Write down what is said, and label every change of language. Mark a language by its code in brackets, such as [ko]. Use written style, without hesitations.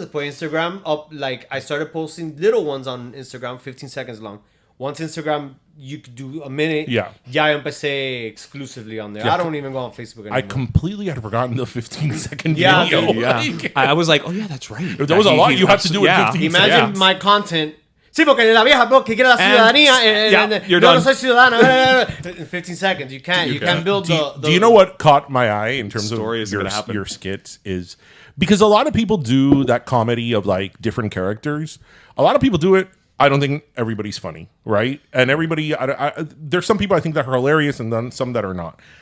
[es] Después [en] Instagram up, like, I started posting little ones on Instagram, 15 seconds long. Once Instagram, you could do a minute. Yeah. [es] Ya empecé [en] exclusively on there. Yeah. I don't even go on Facebook anymore. I completely had forgotten the 15-second video. Dude, yeah. I was like, oh yeah, that's right. There was a lot you have to do with 15 seconds. Imagine my content. [es] Sí, porque la vieja, bro, que quiere la ciudadanía. [en] You're done. [es] No soy ciudadano. [en] In 15 seconds, you can't build the... Do you know what caught my eye in terms of your skits is... Because a lot of people do that comedy of like different characters. A lot of people do it. I don't think everybody's funny, right? And everybody... there's some people I think that are hilarious and then some that are not.